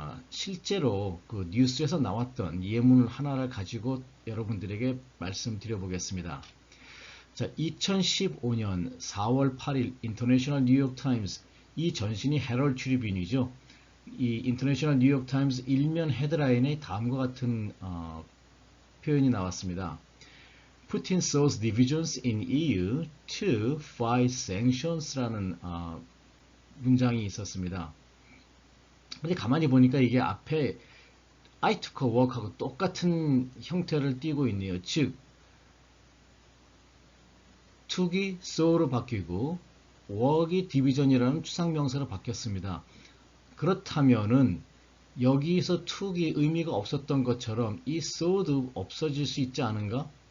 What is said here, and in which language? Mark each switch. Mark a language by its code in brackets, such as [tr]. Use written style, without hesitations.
[ko] 실제로 그 뉴스에서 나왔던 예문 하나를 가지고 여러분들에게 말씀드려 보겠습니다. 자, 2015년 4월 8일 인터내셔널 뉴욕 타임스, 이 전신이 헤럴드 트리뷴이죠. 이 인터내셔널 뉴욕 타임스 일면 헤드라인에 다음과 같은 표현이 나왔습니다. [en] Putin sows divisions in EU to fight sanctions [ko] 라는 문장이 있었습니다. 근데 가만히 보니까 이게 앞에 [en] I took a walk [ko] 하고 똑같은 형태를 띠고 있네요. 즉, took이 sow로 바뀌고 walk이 division이라는 추상명사로 바뀌었습니다. 그렇다면은 여기서 took이 의미가 없었던 것처럼 이 sow도 없어질 수 있지 않은가?